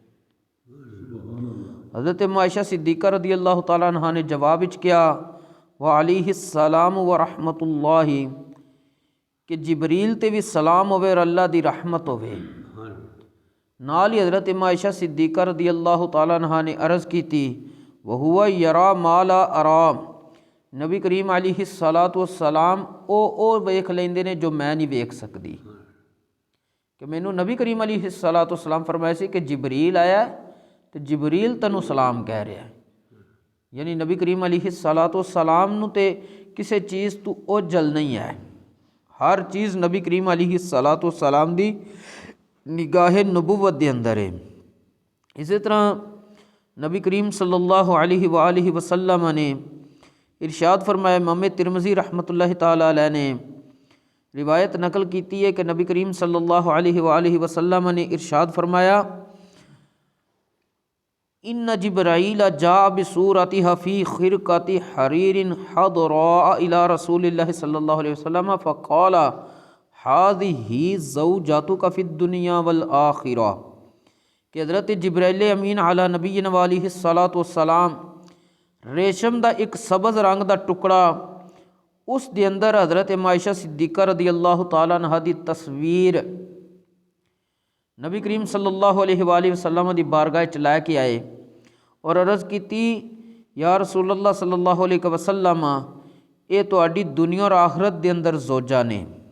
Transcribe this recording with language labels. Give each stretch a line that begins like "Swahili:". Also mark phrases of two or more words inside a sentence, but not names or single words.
Punjabi: حضرت عائشہ صدیقہ
Arabic: رضی اللہ تعالیٰ عنہ
Punjabi: نے جواب وچ کیا
Arabic: وعلیہ السلام ورحمۃ اللہ،
Punjabi: کہ جبریل تے بھی سلام ہوئے اور اللہ دی رحمت ہوئے۔ نال ہی حضرت عائشہ صدیقہ
Arabic: رضی اللہ تعالیٰ عنہ
Punjabi: نے عرض کی تھی
Arabic: وہو یرا ما لا ارا،
Punjabi: نبی کریم
Arabic: علیہ الصلاۃ والسلام
Punjabi: او ویکھ لیندے نے جو میں نہیں ویکھ سکتی، کہ مینوں نبی کریم
Arabic: علیہ الصلاۃ والسلام
Punjabi: فرمایا سی کہ جبریل آیا تو جبریل تینوں سلام کہہ رہا ہے، یعنی نبی کریم
Arabic: علیہ الصلاۃ والسلام
Punjabi: نو تے کسے چیز تو اوجل نہیں ہے، ہر چیز نبی کریم
Arabic: علیہ الصلاۃ والسلام
Punjabi: دی نگاہ نبوت دے اندر ہے۔ اسی طرح نبی کریم
Arabic: صلی اللہ علیہ وآلہ وسلم
Punjabi: نے ارشاد فرمایا، امام ترمذی
Arabic: رحمۃ اللہ تعالی علیہ
Punjabi: نے روایت نقل کیتی ہے کہ نبی کریم
Arabic: صلی اللہ علیہ وآلہ وسلم
Punjabi: نے ارشاد فرمایا
Arabic: ان جبرائیل جاء بصورتها فی خرقۃ حریر حضراء الی رسول اللہ صلی اللہ علیہ وسلم فقال هذه زوجاتك فی الدنیا والآخرہ،
Punjabi: کہ حضرت جبرائیل امین
Arabic: علی نبینا و علیہ الصلاۃ والسلام
Punjabi: ریشم دا ایک سبز رنگ دا ٹکڑا اس دے اندر حضرت عائشہ صدیقہ
Arabic: رضی اللہ تعالیٰ عنہ
Punjabi: دی تصویر نبی کریم
Arabic: صلی اللہ علیہ وآلہ وسلم
Punjabi: دی بارگاہ چ لے کے آئے اور عرض کیتی
Arabic: یا رسول اللہ صلی اللہ علیہ وسلم
Punjabi: اے تہاڈی دنیا اور آخرت دے اندر زوجہ نے۔